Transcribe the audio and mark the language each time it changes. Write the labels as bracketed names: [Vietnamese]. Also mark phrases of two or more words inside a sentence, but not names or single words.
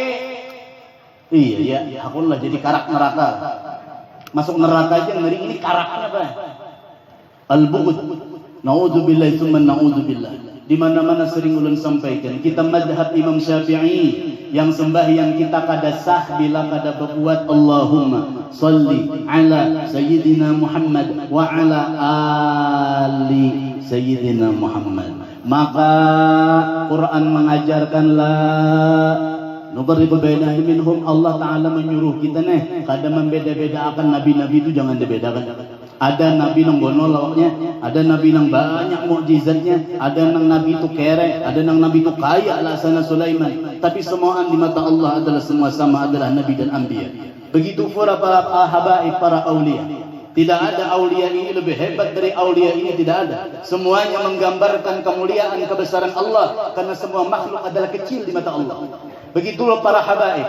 [Indonesian] Iya, aku lah jadi karak neraka. Masuk neraka aja ngeri ini karaknya apa? Al-bughd. [Arabic] نعوذ بالله ثم نعوذ بالله. [Banjar] Di mana-mana sering ulun sampaikan, kita mazhab Imam Syafi'i yang sembahyang kita kada sah bila kada berbuat [Arabic] اللهم صل على سيدنا محمد وعلى آل سيدنا محمد [Banjar] wa ala ali sayyidina Muhammad. Maka Quran mengajarkan [Arabic] لا نقرب بينهم منهم, [Banjar] Allah Ta'ala menyuruh kita nih kada membeda-bedakan nabi-nabi itu, jangan dibedakan. Ada nabi nang gono lawaknya, ada nabi nang banyak mukjizatnya, ada nang nabi itu kere, ada nang nabi itu kaya alasana Sulaiman. [Indonesian] Tapi semuaan di mata Allah adalah semua sama, adalah nabi dan anbiya. Begitu pula para habaib, para aulia. Tidak ada aulia ini lebih hebat dari aulia ini, tidak ada. Semuanya menggambarkan kemuliaan, kebesaran Allah, karena semua makhluk adalah kecil di mata Allah. Begitulah para habaib.